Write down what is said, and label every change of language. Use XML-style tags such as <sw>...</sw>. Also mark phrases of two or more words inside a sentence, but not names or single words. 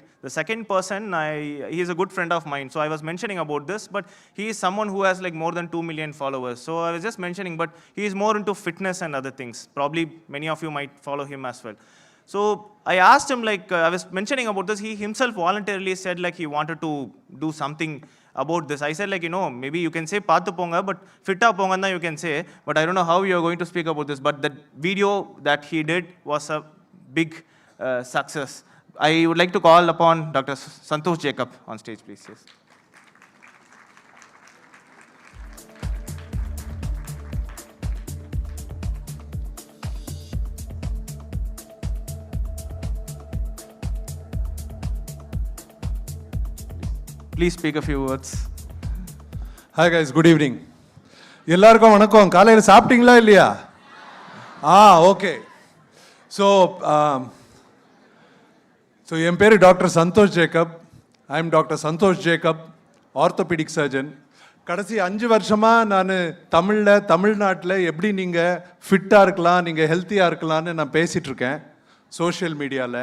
<en>The second person, he is a good friend of mine. So I was mentioning about this, but he is someone who has like more than 2 million followers. So I was just mentioning, but he is more into fitness and other things. Probably many of you might follow him as well. So I asked him, I was mentioning about this, he himself voluntarily said he wanted to do something about this. I said maybe you can say</en> <ta>பாத்து போங்க,</ta> <en>but</en> <ta>ஃபிட்டா போங்க</ta> <en>you can say, but I don't know how you are going to speak about this. But the video that he did was a big success. I would like to call upon Dr. Santosh Jacob on stage, please. Yes. Please speak a few words. Hi guys, good evening.</en> <ta>எல்லாருக்கும் வணக்கம். காலையில் சாப்பிட்டீங்களா இல்லையா? ஓகே. ஸோ என் பேர் டாக்டர் சந்தோஷ் ஜேக்கப்.</ta> <en>I am Doctor Santhosh Jacob, orthopedic surgeon.</en> <ta>கடைசி 5 வருஷமாக நான் தமிழ்நாட்டில் எப்படி நீங்கள் ஃபிட்டாக இருக்கலாம், நீங்கள் ஹெல்த்தியாக இருக்கலான்னு நான் பேசிகிட்ருக்கேன்</ta> <en>social mediavil.</en>